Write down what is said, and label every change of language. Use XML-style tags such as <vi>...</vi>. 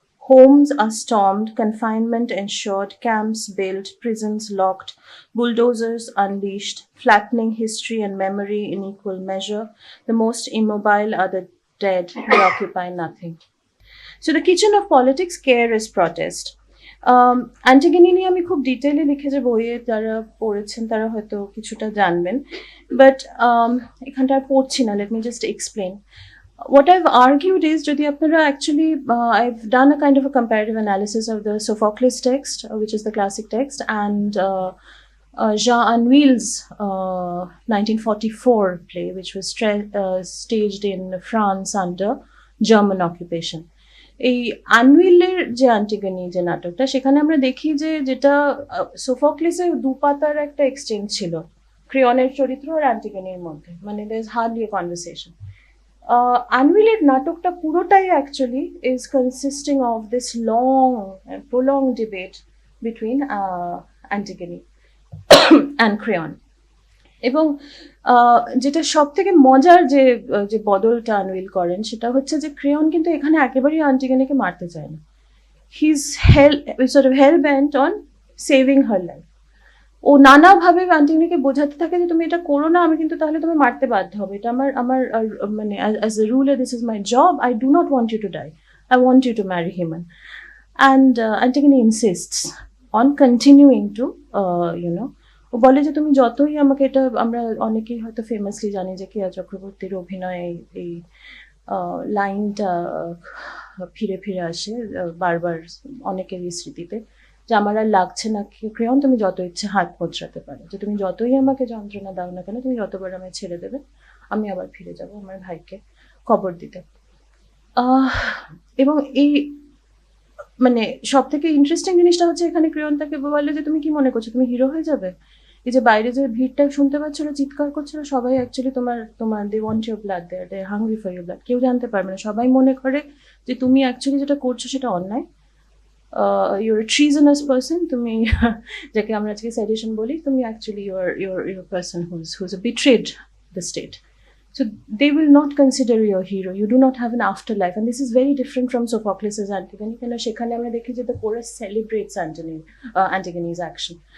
<en>Homes are stormed, confinement ensured, camps built, prisons locked, bulldozers unleashed, flattening history and memory in equal measure. The most immobile are the dead, they occupy nothing. So the kitchen of politics, care is protest.</en> <bn>Antigone নিয়ে আমি খুব ডিটেইলে লিখেছি বইয়ে, যারা পড়েছেন তারা হয়তো কিছুটা জানবেন, বাট এখানটা আর পড়ছি না.</bn> <en>Let me just explain. What I've argued is,</en> <bn>যদি আপনারা</bn> <en>actually, I've done a kind of a comparative analysis of the Sophocles text, which is the classic text, and Jean Anouilh's 1944 play, which was staged in France under German occupation.</en> <bn>এই আনউইলের যে Antigone যে নাটকটা, সেখানে আমরা দেখি যে যেটা সোফোক্লিসের দুপাতার একটা এক্সচেঞ্জ ছিল ক্রিয়নের চরিত্র আর অ্যান্টিগনির মধ্যে, মানে</bn> <en>there is hardly a conversation.</en> <bn>আনউইলের নাটকটা পুরোটাই actually</bn> <en>is consisting of this long and prolonged debate between Antigone and Creon.</en> <bn>এবং যেটা সব থেকে মজার যে বদলটা আনউইল করেন সেটা হচ্ছে যে ক্রেয়ন কিন্তু এখানে একেবারেই অ্যান্টিগনিকে মারতে চায় না.</bn> <en>He is sort of hell bent on saving her life.</en> <bn>ও নানাভাবে অ্যান্টিগনিকে বোঝাতে থাকে যে তুমি এটা করো না, আমি কিন্তু তাহলে তুমি মারতে বাধ্য হবে, এটা আমার মানে</bn> <en>as a ruler this is my job, I do not want you to die, I want you to marry him. And Antigone insists on continuing to</en> <bn>ও বলে যে তুমি যতই আমাকে, এটা আমরা অনেকেই হয়তো ফেমাসলি জানি যে কেয়া চক্রবর্তীর অভিনয়ে এই লাইনটা ফিরে ফিরে আসে বারবার অনেকেরই স্মৃতিতে, যে আমার আর লাগছে না ক্রেয়ন, তুমি যত ইচ্ছে হাত মোচড়াতে পারো, যে তুমি যতই আমাকে যন্ত্রণা দাও না কেন, তুমি যতবার আমায় ছেড়ে দেবে আমি আবার ফিরে যাব আমার ভাইকে কবর দিতে। এবং এই মানে সব থেকে ইন্টারেস্টিং জিনিসটা হচ্ছে এখানে ক্রেয়ন তাকে বলে যে তুমি কি মনে করছো তুমি হিরো হয়ে যাবে? এই যে বাইরে যে ভিড়টা শুনতে পাচ্ছিল, চিৎকার করছিল, সবাই অ্যাকচুয়ালি তোমার</bn> <en>they want your blood,</en> <bn>they hungry for your blood. কেউ জানতে পারবে না, সবাই মনে করে যে তুমি অ্যাকচুয়ালি যেটা করছো সেটা অন্যায়,</bn> <en>your treasonous person,</en> <bn>তুমি যাকে আমরা আজকে সেডিশন বলি, তুমি actually</bn> <en>Your person who's betrayed the state. So they will not consider you a hero. You do not have an afterlife, and this is very different from Sophocles' Antigone.</en> <bn>কেন সেখানে আমরা দেখি যে</bn> <en>the chorus celebrates Antigone's action.</en>